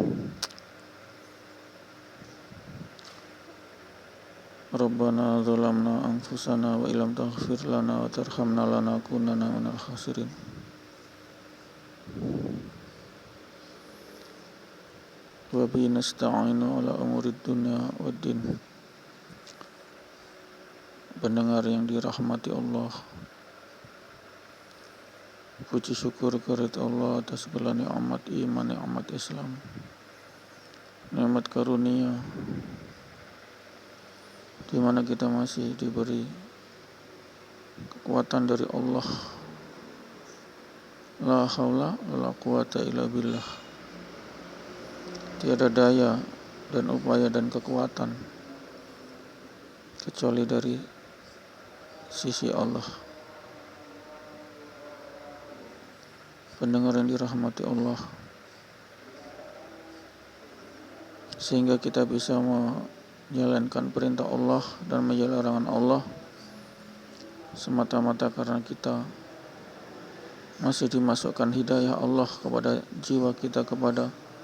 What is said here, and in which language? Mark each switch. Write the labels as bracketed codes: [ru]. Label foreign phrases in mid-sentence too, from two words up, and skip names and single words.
[ar] ربنا ظلمنا أنفسنا وإن لم تغفر لنا وترحمنا لنكونن من الخاسرين. وبه نستعين على أمور الدنيا والدين. [id] Pendengar yang dirahmati Allah, puji syukur kehadirat Allah atas segala nikmat iman, nikmat Islam, nikmat karunia, di mana kita masih diberi kekuatan dari Allah. [ar] لا حول ولا قوة إلا بالله. [id] Tiada daya dan upaya dan kekuatan kecuali dari sisi Allah. Pendengar yang dirahmati Allah, sehingga kita bisa menjalankan perintah Allah dan menjalankan larangan Allah semata-mata karena kita masih dimasukkan hidayah Allah kepada jiwa kita, kepada